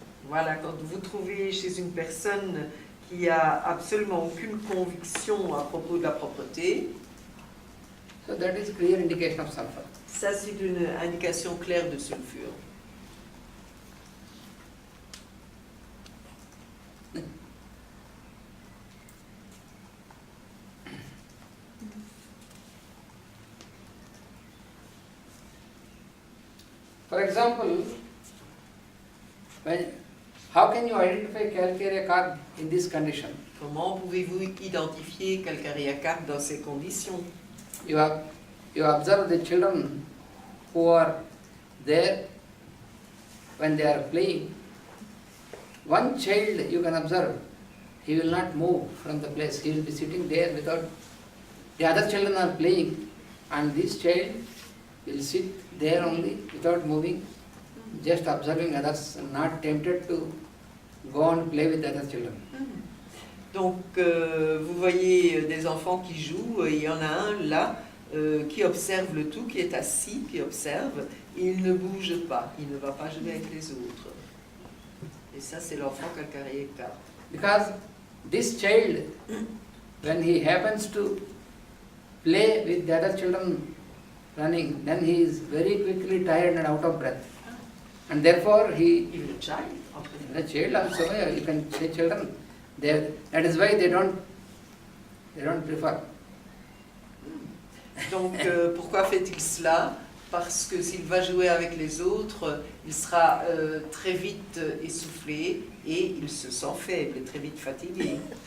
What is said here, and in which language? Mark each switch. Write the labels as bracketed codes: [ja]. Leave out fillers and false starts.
[fr] Voilà, quand vous trouvez chez une personne qui a absolument aucune conviction à propos de la propreté, [en] so that is clear indication of sulfur. [fr] ça c'est une indication claire de sulfure. [en] For example, how can you identify calcarea carb in this condition? [fr] Comment pouvez-vous identifier calcarea carp dans ces conditions? [en] You observe the children who are there when they are playing. One child you can observe, he will not move from the place. He will be sitting there without. The other children are playing, and this child will sit there only without moving, just observing others, and not tempted to go and play with the other children. [fr] Donc, vous voyez des enfants qui jouent, et il y en a un là qui observe le tout, qui est assis, qui observe, et il ne bouge pas, il ne va pas jouer avec les autres. Et ça, c'est l'enfant calcarea carp. [en] Because this child, when he happens to play with the other children running, then he is very quickly tired and out of breath. And therefore he, Even a child. the child also, you can say children, that is why they don't prefer. [fr] Donc, pourquoi fait-il cela? Parce que s'il va jouer avec les autres, il sera très vite essoufflé et il se sent faible et très vite fatigué.